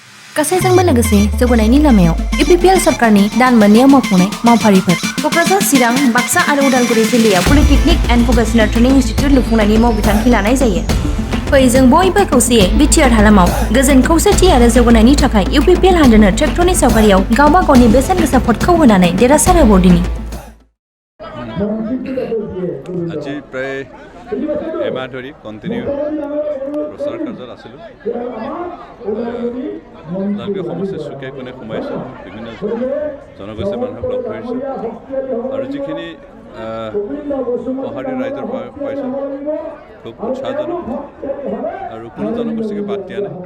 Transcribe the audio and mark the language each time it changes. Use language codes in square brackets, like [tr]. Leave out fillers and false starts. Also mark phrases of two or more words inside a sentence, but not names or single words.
[brx] गासैजोंबो लोगोसे जौगानायनि लामायाव इउपिपिएल सरकारनि दान मोननैयाव मावफुंनाय मावफारिफोर क'क्राझार चिरां बाक्सा आरो उदालगुरि जिल्लायाव [en] Polytechnic and Vocational Training Institute [brx] लुफुंनायनि मावबिथांखि लानाय जायो। फै जों बयबो खौसेयै बिटिआर हालामाव गोजोन खौसेथि आरो जौगानायनि थाखाय इउपिपिएल हानजानो ट्रेक्टरनि सावगारियाव गावबा गावनि बेसेन गोसा भटखौ होनानै देरहासार होबावदिनि। [as] আজি প্ৰায় এমাহ ধৰি কণ্টিনিউ প্ৰচাৰ কাৰ্যত আছিলোঁ। ওদালগুৰি সমষ্টিৰ চুকে কোণে সোমাইছোঁ, বিভিন্ন জনগোষ্ঠীৰ মানুহক লগ ধৰিছোঁ আৰু যিখিনি সঁহাৰি ৰাইজৰ পৰা পাইছোঁ খুব উৎসাহজনক আৰু কোনো জনগোষ্ঠীকে বাদ দিয়া নাই।